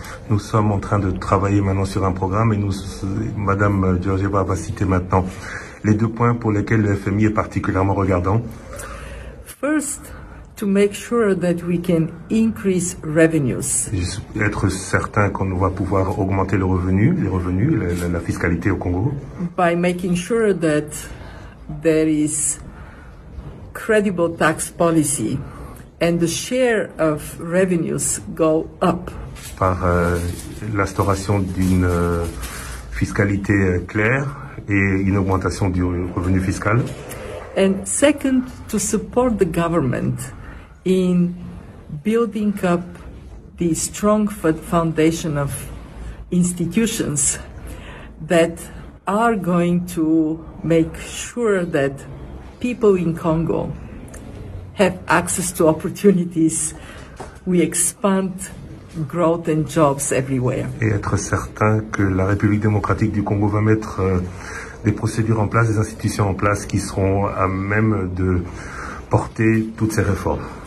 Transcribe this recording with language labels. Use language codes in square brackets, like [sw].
[fr] nous sommes en train de travailler maintenant sur un programme et Madame Georgieva va citer maintenant les deux points pour lesquels le FMI est particulièrement regardant. [en] First, to make sure that we can increase revenues. [fr] Être certain qu'on va pouvoir augmenter les revenus, la fiscalité au Congo. [en] By making sure that there is credible tax policy and the share of revenues go up. [fr] Par l'instauration d'une fiscalité claire et une augmentation du revenu fiscal. [en] And second, to support the government in building up the strong foundation of institutions that are going to make sure that people in Congo have access to opportunities. We expand growth and jobs everywhere. [fr] Et être certain que la République démocratique du Congo va mettre des procédures en place, des institutions en place qui seront à même de porter toutes ces réformes.